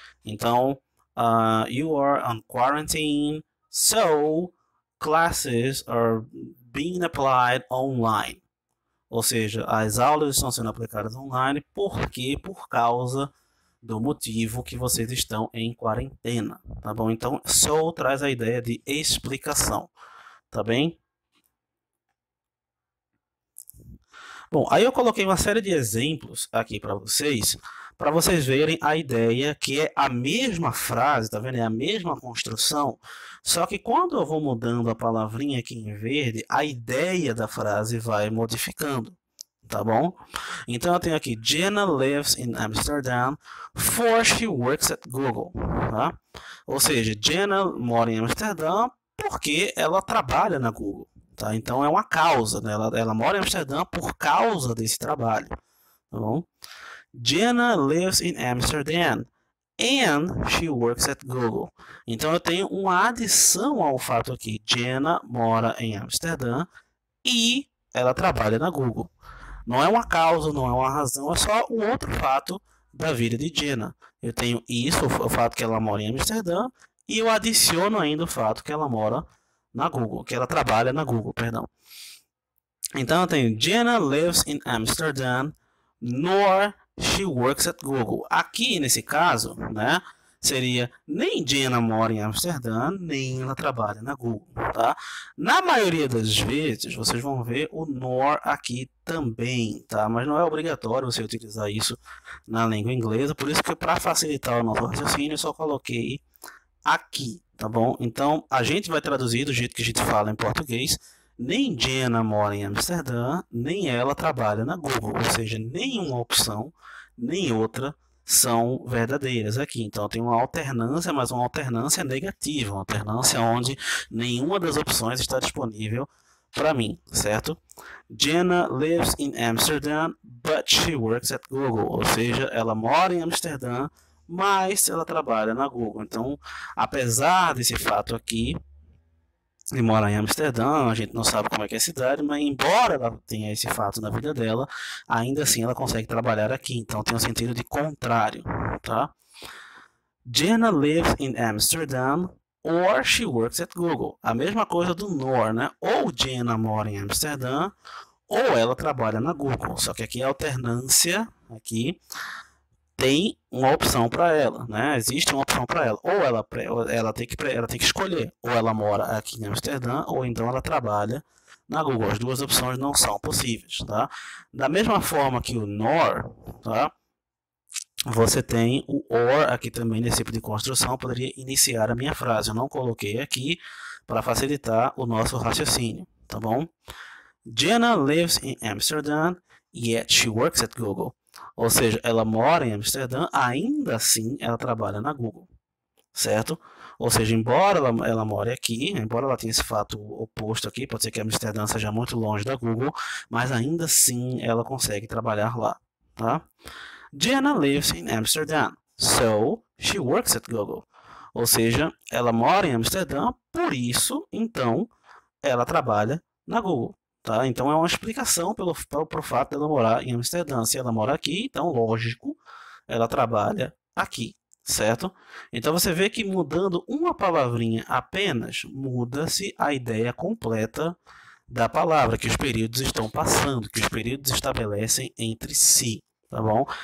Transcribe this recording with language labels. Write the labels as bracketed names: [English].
[English] Então, you are on quarantine, so classes are being applied online. [Portuguese] Ou seja, as aulas estão sendo aplicadas online porque por causa do motivo que vocês estão em quarentena, tá bom? Então, so traz a ideia de explicação, tá bem? Bom, aí eu coloquei uma série de exemplos aqui para vocês verem a ideia que é a mesma frase, tá vendo? É a mesma construção, só que quando eu vou mudando a palavrinha aqui em verde, a ideia da frase vai modificando, tá bom? Então eu tenho aqui, [English] Jenna lives in Amsterdam for she works at Google, tá? [Portuguese] Ou seja, Jenna mora em Amsterdã porque ela trabalha na Google. Tá? Então é uma causa, né? Ela mora em Amsterdã por causa desse trabalho. Tá bom? [English] Jenna lives in Amsterdam and she works at Google. [Portuguese] Então eu tenho uma adição ao fato aqui. Jenna mora em Amsterdã e ela trabalha na Google. Não é uma causa, não é uma razão, é só um outro fato da vida de Jenna. Eu tenho isso, o fato que ela mora em Amsterdã, e eu adiciono ainda o fato que ela mora na Google, que ela trabalha na Google, perdão. Então eu tenho [English] Jenna lives in Amsterdam, nor she works at Google. [Portuguese] Aqui nesse caso, né, seria nem Jenna mora em Amsterdã, nem ela trabalha na Google, tá? Na maioria das vezes, vocês vão ver o nor aqui também, tá? Mas não é obrigatório você utilizar isso na língua inglesa, por isso que para facilitar o nosso raciocínio, eu só coloquei aqui, tá bom? Então, a gente vai traduzir do jeito que a gente fala em português. Nem Jenna mora em Amsterdã, nem ela trabalha na Google. Ou seja, nenhuma opção, nem outra são verdadeiras aqui. Então, tem uma alternância, mas uma alternância negativa. Uma alternância onde nenhuma das opções está disponível para mim, certo? [English] Jenna lives in Amsterdam, but she works at Google. [Portuguese] Ou seja, ela mora em Amsterdã, mas ela trabalha na Google. Então, apesar desse fato aqui, de morar em Amsterdã, a gente não sabe como é que é a cidade, mas embora ela tenha esse fato na vida dela, ainda assim ela consegue trabalhar aqui. Então, tem um sentido de contrário, tá? [English] Jenna lives in Amsterdam or she works at Google. [Portuguese] A mesma coisa do nor, né? Ou Jenna mora em Amsterdã ou ela trabalha na Google. Só que aqui a alternância aqui tem uma opção para ela, né? Existe uma opção para ela. Ou ela tem que escolher. Ou ela mora aqui em Amsterdã, ou então ela trabalha na Google. As duas opções não são possíveis, tá? Da mesma forma que o nor, tá? Você tem o or aqui também nesse tipo de construção. Poderia iniciar a minha frase. Eu não coloquei aqui para facilitar o nosso raciocínio, tá bom? [English] Jenna lives in Amsterdam, yet she works at Google. [Portuguese] Ou seja, ela mora em Amsterdã, ainda assim ela trabalha na Google, certo? Ou seja, embora ela more aqui, embora ela tenha esse fato oposto aqui, pode ser que Amsterdã seja muito longe da Google, mas ainda assim ela consegue trabalhar lá, tá? [English] Jenna lives in Amsterdam, so she works at Google. [Portuguese] Ou seja, ela mora em Amsterdã, por isso, então, ela trabalha na Google. Tá? Então é uma explicação pelo fato dela morar em Amsterdã. Se ela mora aqui, então lógico, ela trabalha aqui, certo? Então você vê que mudando uma palavrinha apenas, muda-se a ideia completa da palavra, que os períodos estão passando, que os períodos estabelecem entre si, tá bom?